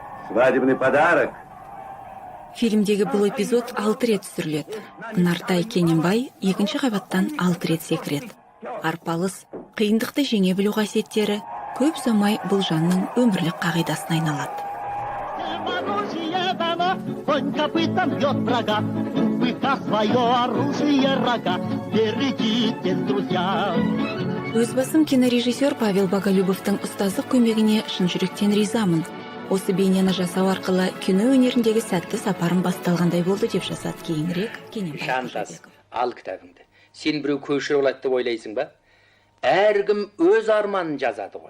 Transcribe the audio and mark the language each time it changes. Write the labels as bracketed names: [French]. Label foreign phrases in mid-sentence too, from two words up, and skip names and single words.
[Russian] Свадебный подарок. [Kazakh] Фильмдегі бұл эпизод 6 рет түсіріледі. Нартай Кененбай екінші қабаттан 6 рет секіреді. Арпалыс, қиындықты жеңе білу қасиеттері көп ұзамай бұл жанның өмірлік қағидасына айналады. [Russian] Конь копытом бьет врага, у быка свое оружие рога. Берегитесь, друзья. [Kazakh] Өз басым кинорежиссер Павел Боголюбовтың ұстаздық көмегіне шын жүректен ризамын. Осы бейнені жасау арқылы кино өнеріндегі сәтті сапарым басталғандай болды деп жазады кейінірек Кененбай Қожабеков. Ал кітабыңды. Сен біреу көшіріп алады деп ойлайсың ба? Әркім өз арманын жазады ғой.